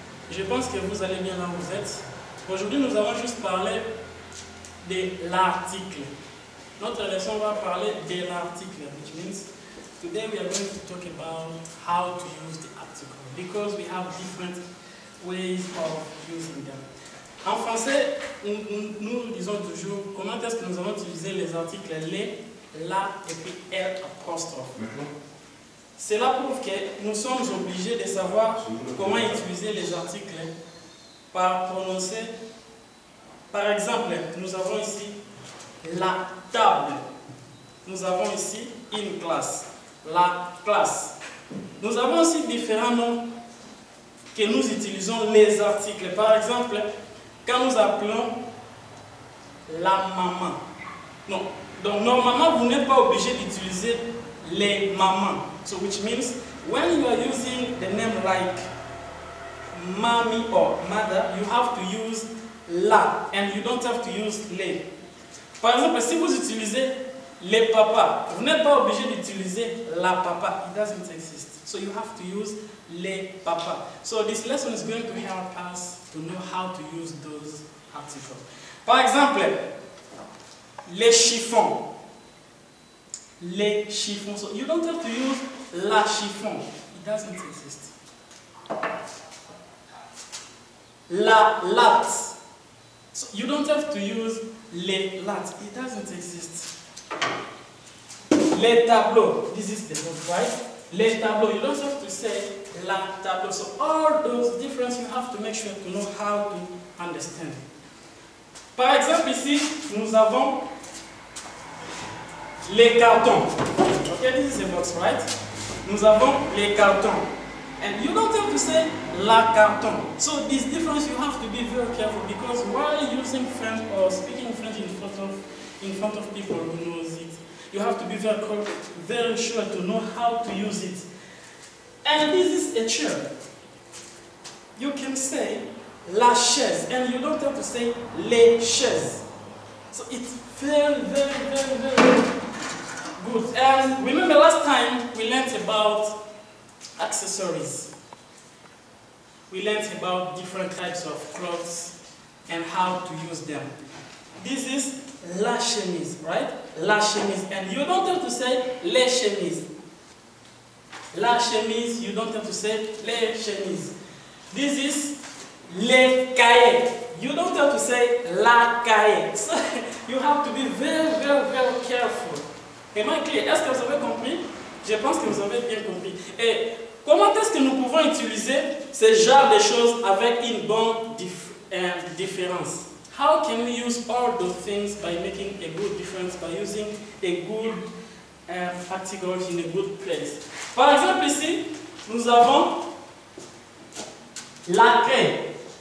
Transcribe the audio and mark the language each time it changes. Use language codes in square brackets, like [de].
[fr] Je pense que vous allez bien là où vous êtes. Aujourd'hui, nous allons juste parler de l'article. Notre leçon va parler de l'article, [en] which means today we are going to talk about how to use the article because we have different ways of using them. [fr] En français, nous disons toujours comment est-ce que nous allons utiliser les articles les, la et puis l apostrophe. Cela prouve que nous sommes obligés de savoir comment utiliser les articles par prononcer. Par exemple, nous avons ici la table. Nous avons ici une classe. La classe. Nous avons aussi différents noms que nous utilisons les articles. Par exemple, quand nous appelons la maman. Non. Donc normalement, vous n'êtes pas obligé d'utiliser les mamans. [en] So which means when you are using the name like mommy or mother, you have to use la and you don't have to use les. [fr] Par exemple, si vous utilisez les papas, vous n'êtes pas obligé d'utiliser la papa. [en] It doesn't exist. So you have to use les papas. So this lesson is going to help us to know how to use those articles. [fr] Par exemple, les chiffons. Les chiffons. [en] So you don't have to use la chiffon. It doesn't exist. La latte. So you don't have to use les lattes. It doesn't exist. Les tableaux. This is the word, right? Les tableaux. You don't have to say la tableau. So all those differences you have to make sure to know how to understand. [fr] Par exemple ici, nous avons les cartons. [en] Okay, this is a box, right? [fr] Nous avons les cartons. [en] And you don't have to say la carton. So this difference you have to be very careful because while using French or speaking French in front of people who knows it, you have to be very sure to know how to use it. And this is a chair. You can say la chaise and you don't have to say les chaises. So it's very good. And remember last time we learned about accessories. We learned about different types of clothes and how to use them. This is la chemise, right? La chemise. And you don't have to say les chemises. La chemise, you don't have to say les chemises. This is les cahiers. You don't have to say la cahier. So you have to be very careful. Am I clear? [fr] Est-ce que vous avez compris? Je pense que vous avez bien compris. Et comment est-ce que nous pouvons utiliser ce genre de choses avec une bonne différence? [en] How can we use all those things by making a good difference, by using a good article in a good place? [fr] Par exemple ici, nous avons la craie.